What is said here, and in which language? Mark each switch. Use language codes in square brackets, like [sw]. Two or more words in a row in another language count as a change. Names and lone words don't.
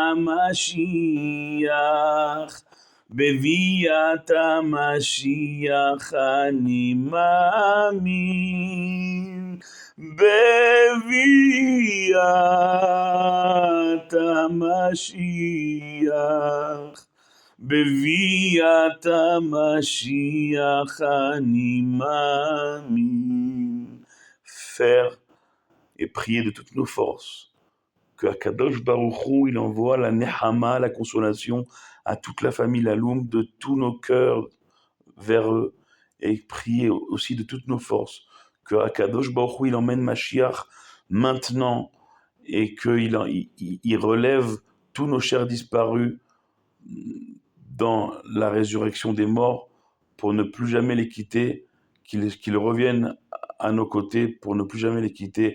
[he] המשיח, בביאת המשיח אני מאמין, בביאת המשיח, בביאת המשיח אני מאמין. [fr] Faire et prier de toutes nos forces que [he] הקדוש ברוך הוא, [fr] il envoie la nehama, la consolation à toute la famille Laloum, de tous nos cœurs vers eux, et prier aussi de toutes nos forces que [he] הקדוש ברוך הוא, [fr] il emmène Mashiach maintenant, et qu'il relève tous nos chers disparus dans la résurrection des morts, pour ne plus jamais les quitter, qu'ils reviennent à nos côtés, pour ne plus jamais les quitter.